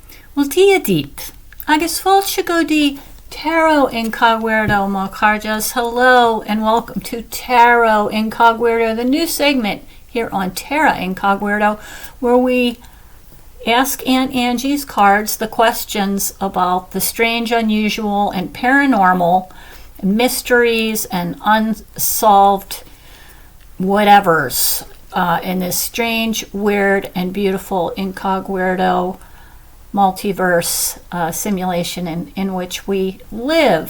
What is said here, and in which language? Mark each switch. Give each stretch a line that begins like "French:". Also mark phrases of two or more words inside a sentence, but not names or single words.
Irish: Multia dit. Agus fáilte go dtí TAROT Incogweirdo má carjas.
English: Hello and welcome to TAROT Incogweirdo, the new segment here on Terra Incogweirdo, where we ask Aunt Angie's cards the questions about the strange, unusual, and paranormal, mysteries and unsolved whatevers in this strange, weird, and beautiful Incogweirdo multiverse simulation in which we live.